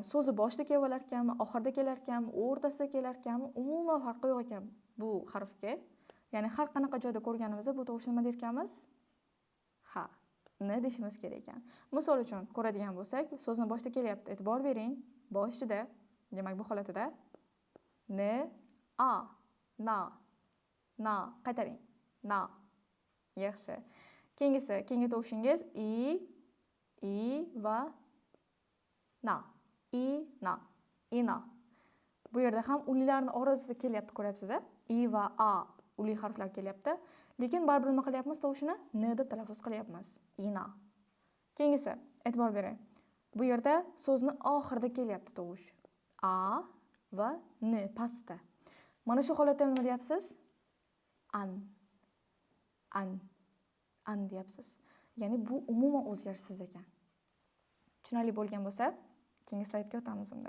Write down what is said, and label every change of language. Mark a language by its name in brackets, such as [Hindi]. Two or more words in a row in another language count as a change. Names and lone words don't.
[Uzbek] So'zi boshida kelar ekanmi, oxirida kelar ekanmi, o'rtasida kelar ekanmi, umuman farqi yo'q ekan bu harfga. Ya'ni har qanaqa joyda ko'rganimizda bu tovushni nima derkanmiz? Ha. N deyishimiz kerak ekan. Misol uchun ko'radigan bo'lsak, so'zni boshida kelyapti. E'tibor bering. Boshida. Demak, bu holatida N, A, na. Na. Qaytaring. Na. Yaxshi. Keyingi tovushingiz I va na. I, na. I, na. Bu yerda ham ulilarning orasida kelyapti, ko'ryapsiz-a? I va A uli harflar kelyapti. Lekin baribir nima qilyapmiz tovushini? N deb talaffuz qilyapmiz. I, na. Keyingisi, e'tibor bering. Bu yerda so'zni oxirida kelyapti tovush. A va N pastda. Mana shu holatda nima deyapsiz? An. An. An deyapsiz. Ya'ni bu umuman o'zgarishsiz ekan. Tushunarli bo'lgan bo'lsa, keyingi slaydga o'tamiz unda.